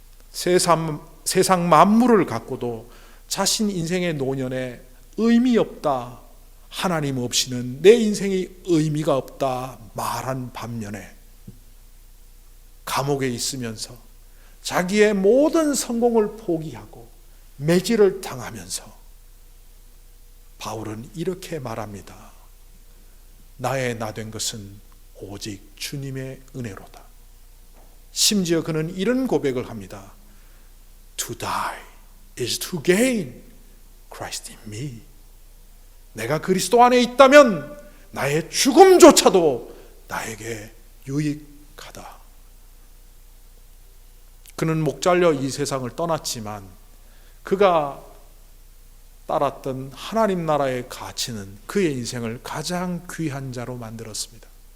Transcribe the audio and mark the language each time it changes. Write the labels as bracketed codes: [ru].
[ko] 세상 만물을 갖고도 자신 인생의 노년에 의미 없다, 하나님 없이는 내 인생이 의미가 없다 말한 반면에 감옥에 있으면서 자기의 모든 성공을 포기하고 매질을 당하면서 바울은 이렇게 말합니다. 나의 나 된 것은 오직 주님의 은혜로다. 심지어 그는 이런 고백을 합니다. [en] To die is to gain Christ in me. [ko] 내가 그리스도 안에 있다면 나의 죽음조차도 나에게 유익하다. 그는 목 잘려 이 세상을 떠났지만 그가 따랐던 하나님 나라의 가치는 그의 인생을 가장 귀한 자로 만들었습니다.